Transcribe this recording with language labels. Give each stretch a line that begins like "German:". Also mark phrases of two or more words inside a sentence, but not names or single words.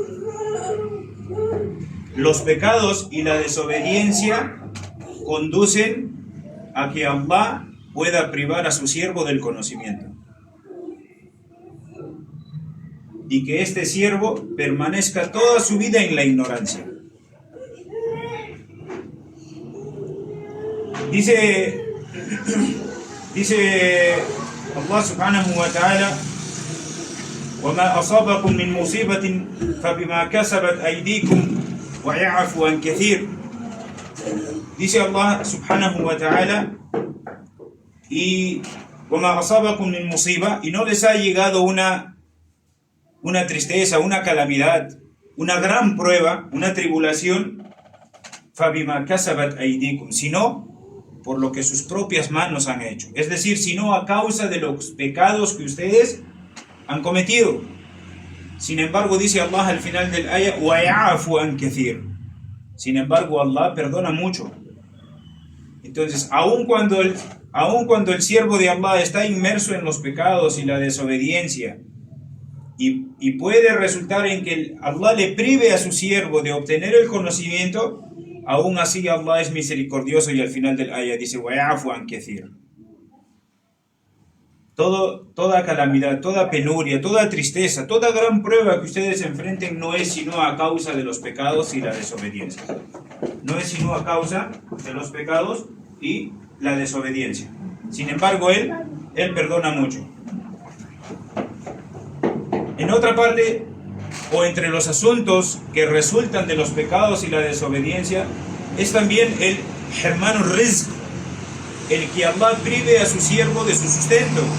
Spanish: Los pecados y la desobediencia conducen a que Allah pueda privar a su siervo del conocimiento y que este siervo permanezca toda su vida en la ignorancia.
Arabic: Dice Allah سبحانه وتعالى: وَمَا أَصَابَكُم مِّن مُّصِيبَةٍ فَبِمَا كَسَبَتْ أَيْدِيكُمْ وَيَعْفُو عَن كَثِيرٍ. Dice Allah سبحانه وتعالى: y وَمَا أَصَابَكُم مِّن مُّصِيبَةٍ,
Spanish: y no les ha llegado una tristeza, una calamidad, una gran prueba, una tribulación,
Arabic: فَبِمَا كَسَبَتْ أَيْدِيكُمْ,
Spanish: sino por lo que sus propias manos han hecho. Es decir, sino a causa de los pecados que ustedes han cometido. Sin embargo, dice Allah al final del ayah:
Arabic: وَيَعْفُو عَن كَثِيرٍ.
Spanish: Sin embargo, Allah perdona mucho. Entonces, aun cuando el siervo de Allah está inmerso en los pecados y la desobediencia, y puede resultar en que Allah le prive a su siervo de obtener el conocimiento, aún así Allah es misericordioso, y al final del ayah dice:
Arabic: وَيَعْفُو عَن كَثِيرٍ.
Spanish: Toda calamidad, toda penuria, toda tristeza, toda gran prueba que ustedes enfrenten no es sino a causa de los pecados y la desobediencia. No es sino a causa de los pecados y la desobediencia. Sin embargo, Él perdona mucho. En otra parte, o entre los asuntos que resultan de los pecados y la desobediencia, es también el
Arabic: حرمان الرزق,
Spanish: el que Allah prive a su siervo de su sustento.